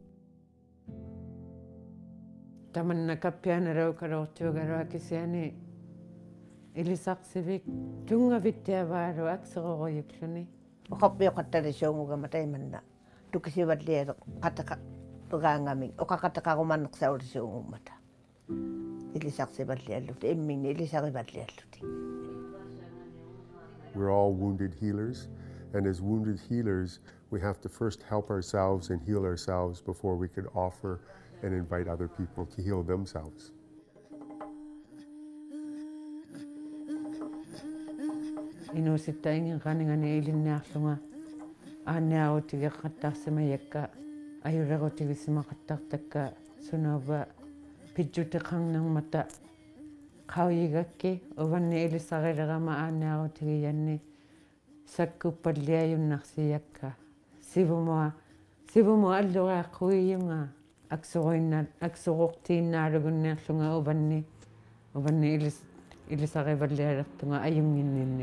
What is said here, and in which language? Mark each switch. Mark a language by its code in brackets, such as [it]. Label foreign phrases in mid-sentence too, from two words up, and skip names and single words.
[iu] tamanna kappianaraukalortuugaruakisiani ilisaqsivik tungavittiavaalu akseroruyukluni oqappiuqattalisuungugama taimanna tukisivalliale qataqaqaangaming oqaqataqarumanneqsaulisuungummata ilisarsivallialluti imminni ilisarivallialluti. [en] We're all wounded healers, And as wounded healers, we have to first help ourselves and heal ourselves before we can offer and invite other people to heal themselves. [iu] Inusittain kaningani ilinnaarlunga aanniarutigeqqattaarsimayakka ajulagutigisimaqattartakka sunava pitjuteqarnermata qauyigakki uvanni ilisarilerama aanniarutigiyanni sakkuppalliajunnarsiakka sivumua alluriaqquiyunga aksuruqtiinnaalugunniarlunga uvanni ilisarivallialertunga ajunginninni